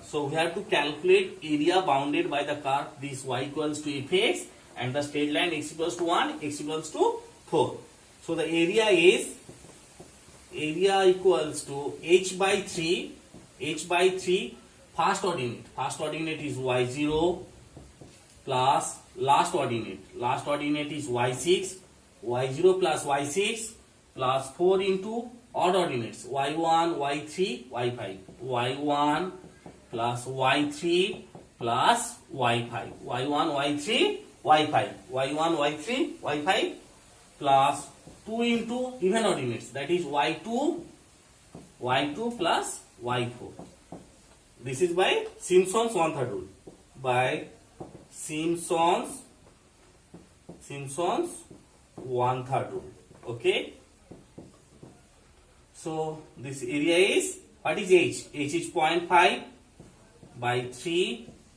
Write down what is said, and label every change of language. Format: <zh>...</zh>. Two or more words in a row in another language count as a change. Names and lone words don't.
<en>So we have to calculate area bounded by the curve this y equals to fx and the straight line x equals to 1, x equals to 4. So the area equals to h by 3, first ordinate is y0 plus last ordinate is y6, y0 plus y6 plus 4 into odd ordinates y1, y3, y5, y1 plus y3 plus y5, y1, y3, y5, y1, y3, y5 plus 2 into even ordinates, that is y2 plus y4. This is by Simpson's one-third rule. By Simpson's one-third rule. Okay. So this area is, what is h? H is 0.5 by 3.</en>